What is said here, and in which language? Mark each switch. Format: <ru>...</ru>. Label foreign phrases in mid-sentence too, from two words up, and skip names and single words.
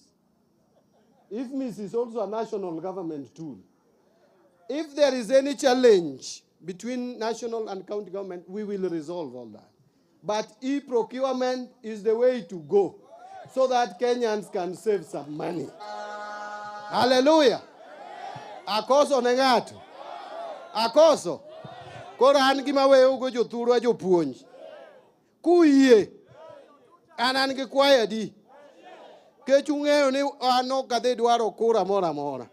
<en>IFMIS is also a national government tool. If there is any challenge between national and county government, we will resolve all that. But e-procurement is the way to go so that Kenyans can save some money.</en> <luo>Hallelujah. Akoso nengato. Akoso. Kora an gima we ugo jothuru a jopuonj. Kuye. Anan gi kwayo di. Kech ung'eyo ni an ok adhi dwaro kura mora mora.</luo>